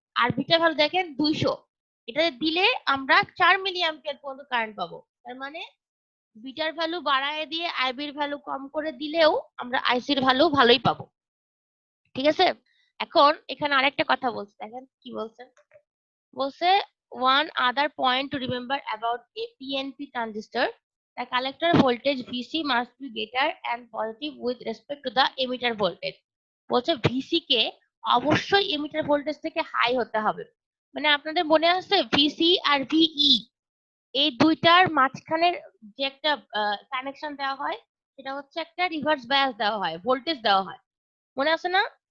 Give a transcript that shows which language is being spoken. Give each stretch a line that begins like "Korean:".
Bangla: আর beta value দেখেন 200। এটা দিলে আমরা 4 মিলি অ্যাম্পিয়ার পর্যন্ত কারেন্ট পাবো। তার মানে বিটার ভ্যালু বাড়ায় দিয়ে আইবির ভ্যালু কম করে দিলেও আমরা আইসির ভ্যালু ভালোই পাবো, ঠিক আছে? এখন এখানে আরেকটা কথা বলছে, দেখেন কি বলছে।
English: বলছে one other point to remember about a PNP transistor, the collector voltage VC must be greater and positive with respect to the emitter voltage.
Bangla: বলছে ভিসি কে অবশ্যই এমিটার ভোল্টেজ থেকে হাই হতে হবে। মানে আপনাদের মনে আছে ভিসি আর ভিই এই দুইটার মাঝখানের যে একটা কানেকশন দেওয়া হয়, সেটা হচ্ছে একটা রিভার্স বায়াস দেওয়া হয়, ভোল্টেজ দেওয়া হয়, মনে আছে না?